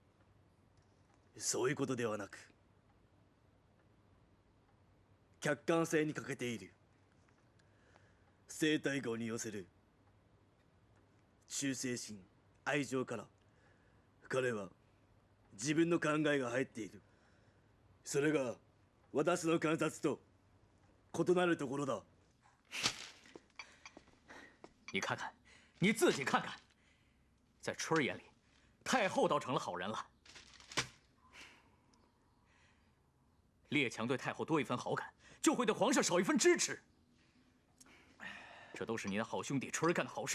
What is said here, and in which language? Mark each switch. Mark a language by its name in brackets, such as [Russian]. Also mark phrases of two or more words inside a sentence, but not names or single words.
[Japanese] そういうことではなく、客観性に欠けている西太后に寄せる忠誠心、愛情から彼は自分の考えが入っている。それが私の観察と異なるところだ。 [Chinese] 你看看，你自己看看，在春儿眼里，太后倒成了好人了。列强对太后多一分好感，就会对皇上少一分支持。这都是你的好兄弟春儿干的好事。